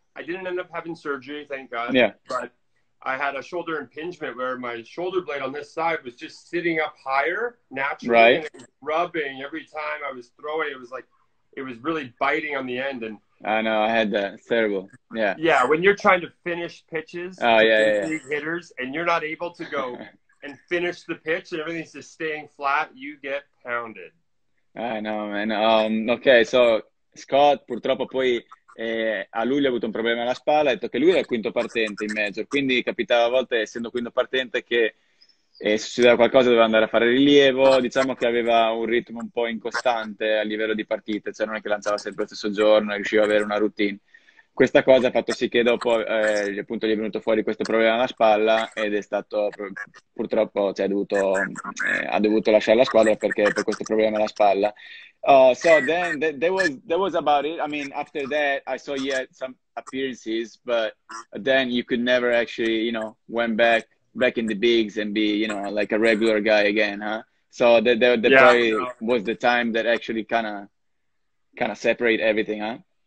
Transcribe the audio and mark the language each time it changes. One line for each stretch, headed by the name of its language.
English: I didn't end up having surgery, thank God. But I had a shoulder impingement where my shoulder blade on this side was just sitting up higher naturally, and it was rubbing every time I was throwing. It was like, it was really biting on the end. And I know, I had that. It's terrible. Yeah, when you're trying to finish pitches to big hitters and you're not able to go and finish the pitch and everything's just staying flat, you get pounded. I know, man.
Italian: Ok, so Scott purtroppo poi a luglio ha avuto un problema alla spalla, ha detto che lui era il quinto partente in major, quindi capitava a volte, essendo quinto partente, che succedeva qualcosa, doveva andare a fare rilievo. Diciamo che aveva un ritmo un po' incostante a livello di partite, cioè non è che lanciava sempre lo stesso giorno e riusciva ad avere una routine. questa cosa ha fatto sì che dopo appunto gli è venuto fuori questo problema alla spalla ed è stato purtroppo cioè, ha dovuto lasciare la squadra perché per questo problema alla spalla.
English: So then that was about it. I mean, after that, I saw you had some appearances, but then you could never actually, you know, went back in the bigs and be, you know, like a regular guy again, huh? So that Yeah, probably was the time that actually kind of separate everything, huh?